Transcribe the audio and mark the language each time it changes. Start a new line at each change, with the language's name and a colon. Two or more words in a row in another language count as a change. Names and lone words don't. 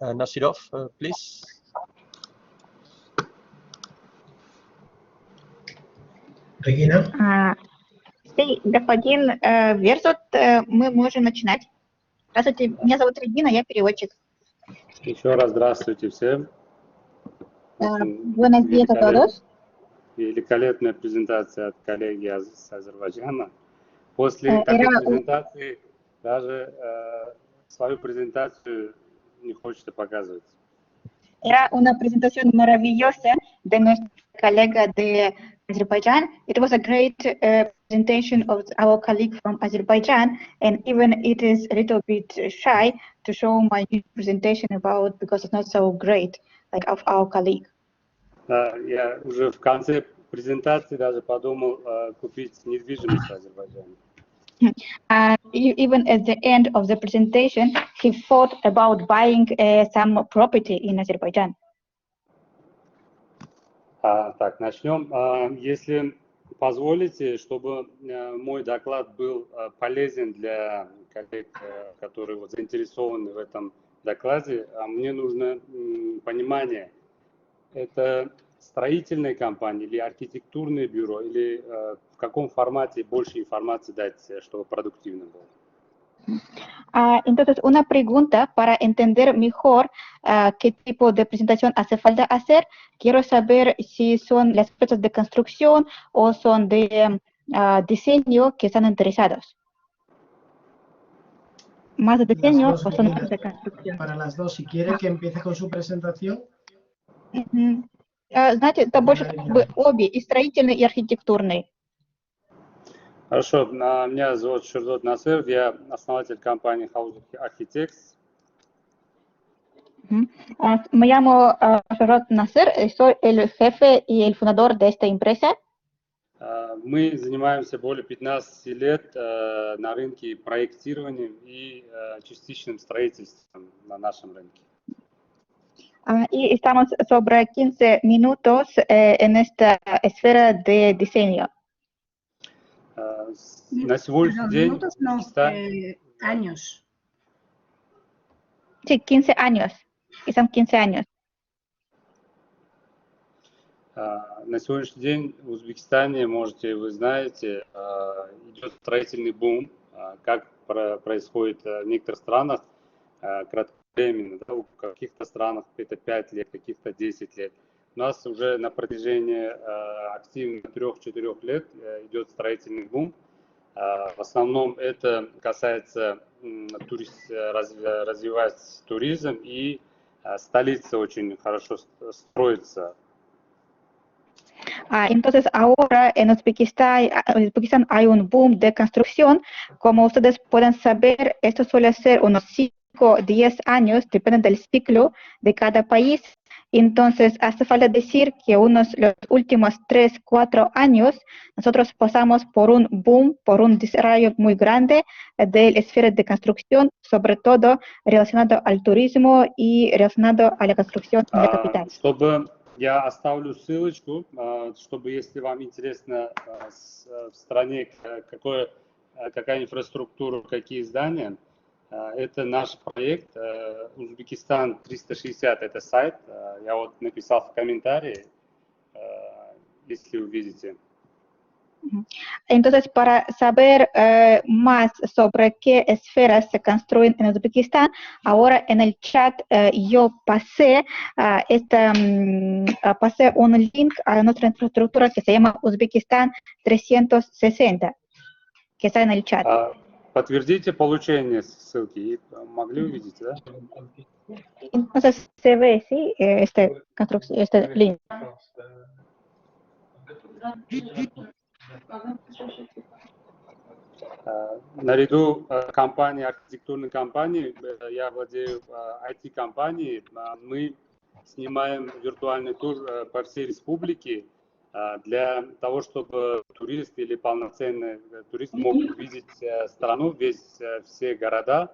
English: Nasirov, please. Regina.
Spanish: Sí,
Russian: господин Верзот, мы можем начинать. Здравствуйте, меня зовут Регина, я переводчик. Еще раз здравствуйте всем.
Spanish: Buenos días a todos.
Russian: Великолепная презентация от коллеги с Азербайджана. После такой презентации даже свою презентацию не хочется показывать.
Spanish: Era una presentación maravillosa de nuestra colega de Azerbaiyán.
English: It was a great presentation of our colleague from Azerbaijan, and even it is a little bit shy to show my presentation about because it's not so great like of our colleague.
Russian: Я уже в конце презентации даже подумал купить недвижимость в Азербайджане.
English: Even at the end of the presentation, he thought about buying some property in Azerbaijan.
Russian: Так, начнем. Если позволите, чтобы мой доклад был полезен для коллег, которые вот заинтересованы в этом докладе, мне нужно понимание, это строительная компания или архитектурное бюро, или в каком формате больше информации дать, чтобы продуктивно было?
Spanish: Entonces, una pregunta para entender mejor qué tipo de presentación hace falta hacer. Quiero saber si son las empresas de construcción o son de diseño que están interesados. ¿Más de diseño o son empresas de construcción? Para las dos, si quiere que empiece con su presentación.
Russian: Знаете, это больше обе, и строительные, и архитектурные. Хорошо, меня зовут Sherzod Nasirov, я основатель компании Houz Architects.
Spanish: Me llamo Sherzod Nasir, soy el jefe y el fundador de esta empresa.
Russian: Мы занимаемся более 15 лет на рынке проектированием и частичным строительством на нашем рынке.
Spanish: Y estamos sobre 15 minutos en esta esfera de diseño.
Russian: На сегодняшний день
Spanish: años. Sí, 15 años. Y son 15 años.
Russian: На сегодняшний день в Узбекистане, можете, вы знаете, идет строительный бум, как происходит в некоторых странах кратковременно, да, в каких-то странах это 5 лет, каких-то 10 лет. У нас уже на протяжении активно 3-4 лет идет строительный бум. В основном это касается развивать туризм, и столица очень хорошо строится.
Spanish: Entonces ahora en Uzbekistán hay un boom de construcción. Como ustedes pueden saber, esto suele ser unos 5-10 años, depende del ciclo de cada país. Entonces hace falta decir que los últimos 3-4 años nosotros pasamos por un boom, por un desarrollo muy grande de la esfera de construcción, sobre todo relacionado al turismo y relacionado a la construcción en la capital.
Russian: Я оставлю ссылочку, чтобы, если вам интересно в стране какая инфраструктура, какие здания, это наш проект Узбекистан 360, это сайт, я вот написал в комментарии, если увидите.
Spanish: Entonces, para saber más sobre qué esferas se construyen en Uzbekistán, ahora en el chat yo pasé un link a nuestra infraestructura que se llama Uzbekistán 360, que está en el chat.
Russian: Подтвердите получение ссылки. Могли увидеть, да?
Spanish: Entonces, se ve, ¿sí? Este link.
Russian: Наряду компании, архитектурной компании, я владею IT-компанией, мы снимаем виртуальный тур по всей республике для того, чтобы турист или полноценный турист мог увидеть страну, все города.